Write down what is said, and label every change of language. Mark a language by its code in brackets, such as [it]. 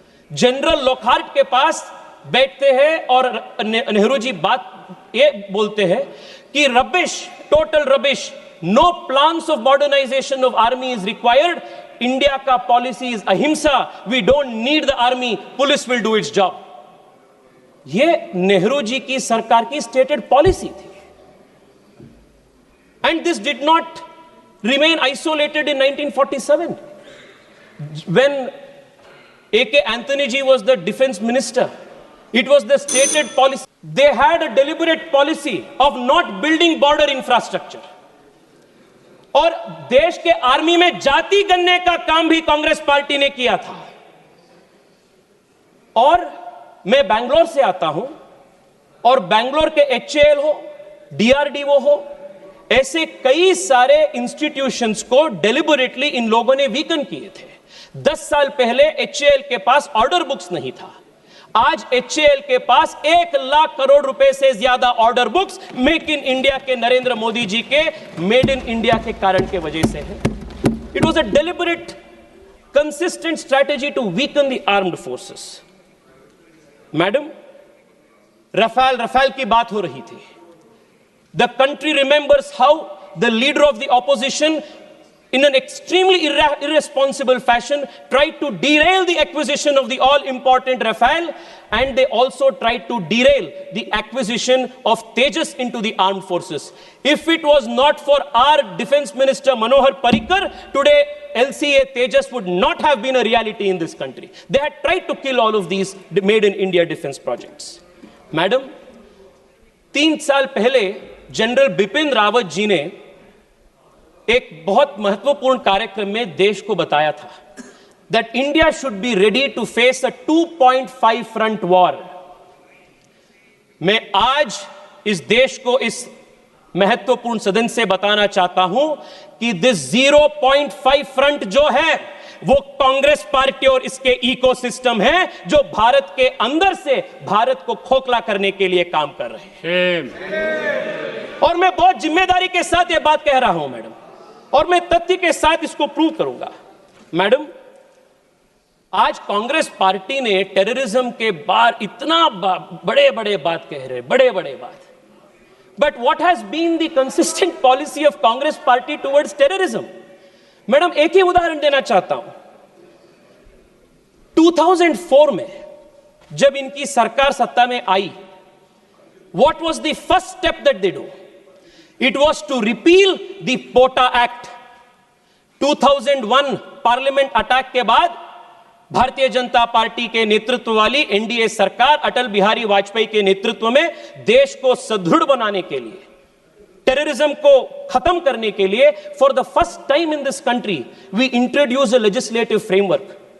[hi] General Lockhart के पास बैठते हैं और नेहरू जी बात ये बोलते हैं कि [en] Rubbish, total rubbish, no plans of modernization of army is required, India का policy is ahimsa, we don't need the army, police will do its job. [hi] ये नेहरू जी की सरकार की स्टेटेड पॉलिसी थी। [en] And this did not remain isolated in 1947. When A.K. Anthony ji was the defense minister, it was the stated policy. They had a deliberate policy of not building border infrastructure. [hi] और देश के army में जाति गणने का काम भी Congress party ने किया था। और मैं बैंगलोर से आता हूं और बैंगलोर के HAL हो, DRDO हो, ऐसे कई सारे इंस्टीट्यूशंस को डेलिबरेटली इन लोगों ने वीकन किए थे। 10 साल पहले HAL के पास ऑर्डर बुक्स नहीं था। आज HAL के पास 1 लाख करोड़ रुपए से ज्यादा order books make in India के नरेंद्र मोदी जी के मेड इन इंडिया के कारण के वजह से है। [en] It was a deliberate consistent strategy to weaken the armed forces. [hi] Madam, Rafale की बात हो रही थी। [en] The country remembers how the leader of the opposition, in an extremely irresponsible fashion, tried to derail the acquisition of the all-important Rafale, and they also tried to derail the acquisition of Tejas into the armed forces. If it was not for our Defense Minister Manohar Parrikar, today LCA Tejas would not have been a reality in this country. They had tried to kill all of these made in India defense projects. [hi] Madam, 3 साल पहले general Bipin Rawat ji ने एक बहुत महत्वपूर्ण कार्यक्रम में देश को बताया था [en] that India should be ready to face a 2.5 front war. [hi] मैं आज इस देश को इस महत्वपूर्ण सदन से बताना चाहता हूं कि [en] this 0.5 front [hi] जो है वो कांग्रेस पार्टी और इसके इकोसिस्टम है जो भारत के अंदर से भारत को खोखला करने के लिए काम कर रहे हैं। और मैं बहुत जिम्मेदारी के साथ ये बात कह रहा हूं मैडम, और मैं तथ्य के साथ इसको प्रूव करूंगा। मैडम, आज कांग्रेस पार्टी ने टेररिज्म के बार इतना बड़े बड़े बात कह रहे, बड़े बड़े बात, [en] But what has been the consistent policy of Congress party towards terrorism? [hi] Madam, एक ही उदाहरण देना चाहता हूं। 2004 में जब इनकी सरकार सत्ता में आई, [en] what was the first step that they do? It was to repeal the POTA Act. [hi] 2001 parliament attack के बाद भारतीय जनता पार्टी के नेतृत्व वाली एनडीए सरकार अटल बिहारी वाजपेयी के नेतृत्व में देश को सुदृढ़ बनाने के लिए, टेररिज्म को खत्म करने के लिए, [en] For the first time in this country we introduce a legislative framework.